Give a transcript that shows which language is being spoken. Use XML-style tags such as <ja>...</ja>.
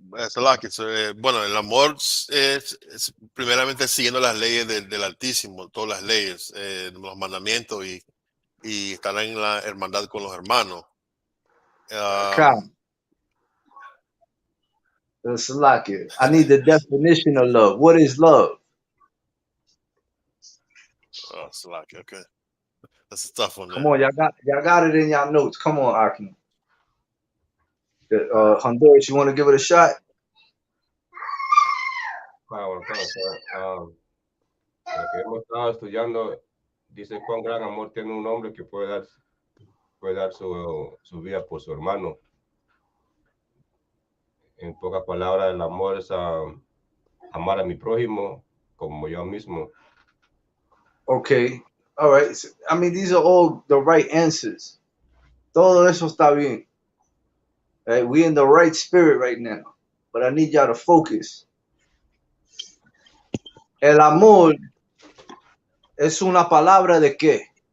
<en>Salaki, sir.</en> <es>Bueno, el amor es primeramente siguiendo las leyes del Altísimo, todas las leyes, los mandamientos y estar en la hermandad con los hermanos.</es> <en>Salaki, I need the definition of love. What is love? Salaki, okay. That's a tough one. Come on, y'all got it in y'all notes. Come on, Akim. Honduras, you want to give it a shot?</en> <es>Lo que hemos estado estudiando dice cuán gran amor tiene un hombre que puede dar su vida por su hermano. En pocas palabras, el amor es amar a mi prójimo como yo mismo.</es> <en>Okay. All right. I mean, these are all the right answers.</en> <es>Todo eso está bien.</es> <en>Right? We in the right spirit right now. But I need y'all to focus.</en> <es>El amor es una palabra de qué?</es>